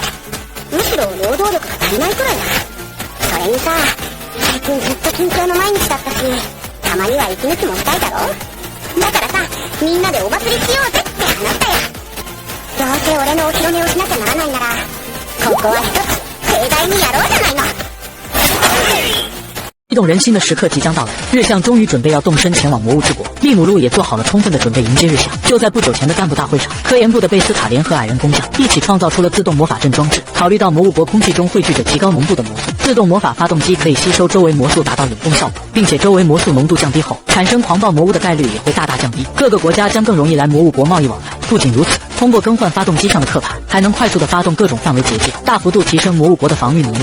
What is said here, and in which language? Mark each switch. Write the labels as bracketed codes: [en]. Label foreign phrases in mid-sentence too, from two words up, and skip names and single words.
[ja] むしろ労働力が足りないくらいだ。それにさ、最近ずっと緊張の毎日だったし、たまには息抜きもしたいだろ。だからさ、みんなでお祭りしようぜって話したよ。どうせ俺のお披露目をしなきゃならないなら、ここは一つ盛大にやろうじゃないの。 [zh] 激动人心的时刻即将到来，日向终于准备要动身前往魔物之国，利姆路也做好了充分的准备迎接日向。就在不久前的干部大会上，科研部的贝斯塔联合矮人工匠一起创造出了自动魔法阵装置。考虑到魔物国空气中汇聚着极高浓度的魔素，自动魔法发动机可以吸收周围魔素达到冷冻效果，并且周围魔素浓度降低后，产生狂暴魔物的概率也会大大降低。各个国家将更容易来魔物国贸易往来。不仅如此， 通过更换发动机上的刻盘，还能快速的发动各种范围结界，大幅度提升魔物国的防御能力。